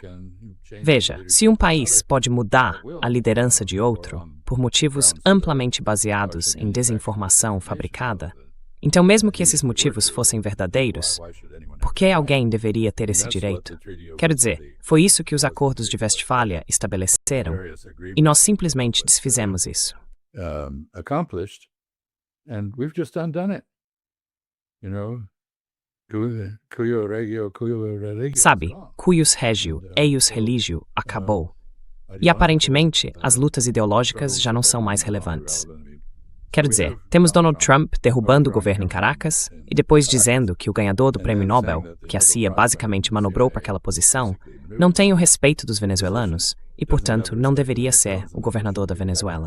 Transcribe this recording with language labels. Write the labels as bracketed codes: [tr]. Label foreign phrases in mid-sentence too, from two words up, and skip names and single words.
[pt] Veja, se um país pode mudar a liderança de outro por motivos amplamente baseados em desinformação fabricada, então mesmo que esses motivos fossem verdadeiros, por que alguém deveria ter esse direito? Quero dizer, foi isso que os acordos de Westfália estabeleceram, e nós simplesmente desfizemos isso. [en] Accomplished, and we've just undone it. You know, [la] cuius regio, [pt] Sabe, [la] cuius regio, eius religio, [pt] acabou. E aparentemente, as lutas ideológicas já não são mais relevantes. Quero dizer, temos Donald Trump derrubando o governo em Caracas e depois dizendo que o ganhador do prêmio Nobel, que a CIA basicamente manobrou para aquela posição, não tem o respeito dos venezuelanos e, portanto, não deveria ser o governador da Venezuela.